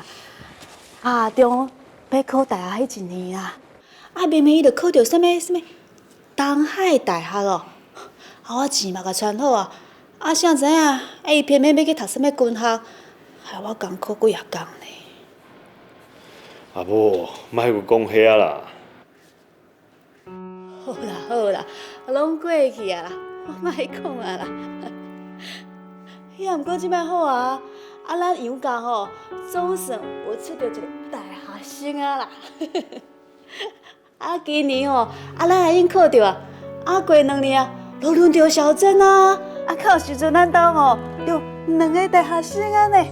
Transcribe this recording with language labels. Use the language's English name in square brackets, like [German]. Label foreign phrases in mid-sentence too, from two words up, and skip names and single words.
[Min Nan Chinese] 阿中要考大学迄一年啊，明明伊就考着什么东海大学哦，我钱嘛甲存好啊，谁知影，伊偏偏要去读什么军校，害我艰苦几啊工呢。阿母，莫有讲遐啦。好啦，拢过去啊啦，我莫讲啊啦。遐毋过即摆好啊，咱杨家吼总算有出着一个大学生啊啦。今年吼，咱也已经考着啊，过2年啊，就轮到小珍啊，到时阵咱兜吼就2个大学生啊呢。